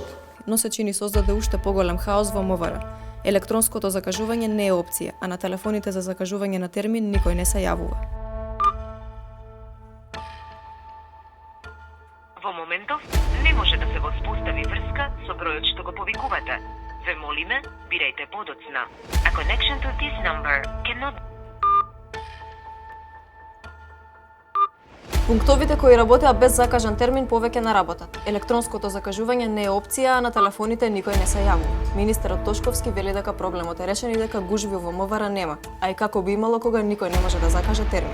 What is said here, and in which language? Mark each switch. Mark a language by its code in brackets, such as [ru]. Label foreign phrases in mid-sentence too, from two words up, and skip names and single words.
[mk] Но се чини создаде уште поголем хаос во МВР. Електронското закажување не е опција, а на телефоните за закажување на термин никој не се јавува. Во моментов не може да се воспостави врска со бројот што го повикувате. Ве молиме, бирајте подоцна. [en] A connection to this number cannot. [mk] Пунктовите кои работеа без закажан термин повеќе не работат. Електронското закажување не е опција, а на телефоните никој не се јавува. Министерот Тошковски вели дека проблемот е решен и дека гужви во МВР нема, а и како би имало кога никој не може да закаже термин.